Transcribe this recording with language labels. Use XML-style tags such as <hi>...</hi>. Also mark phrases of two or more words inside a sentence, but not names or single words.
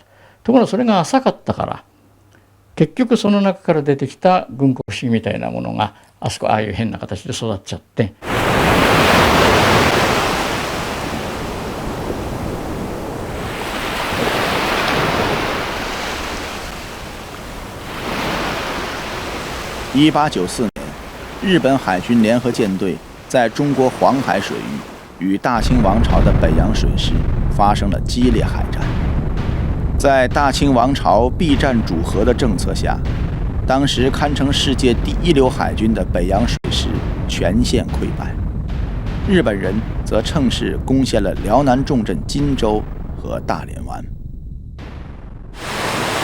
<ja>ところがそれが浅かったから、結局その中から出てきた軍国主義みたいなものがああいう変な形で育っちゃって。</ja> <zh>1894年，日本海军联合舰队在中国黄海水域与大清王朝的北洋水师发生了激烈海战。在大清王朝避战主和的政策下，当时堪称世界第一流海军的北洋水师全线溃败，日本人则乘势攻陷了辽南重镇金州和大连湾。</zh>